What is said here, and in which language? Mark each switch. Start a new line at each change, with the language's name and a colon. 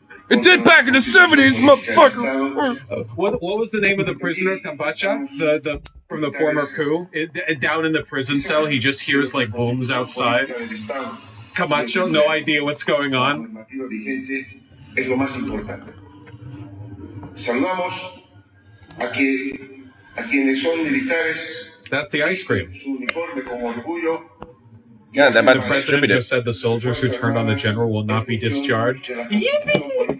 English: It did back in the 70s, motherfucker. What was the name of the prisoner, Camacho? The from the former coup? Down in the prison cell, he just hears like booms outside. Camacho, no idea what's going on.
Spanish: Es lo más importante. Saludamos a quienes son militares.
English: That's the ice cream.
Spanish: Su uniforme con orgullo.
English: Yeah, that The president just said the soldiers who turned on the general will not be discharged. Yippee!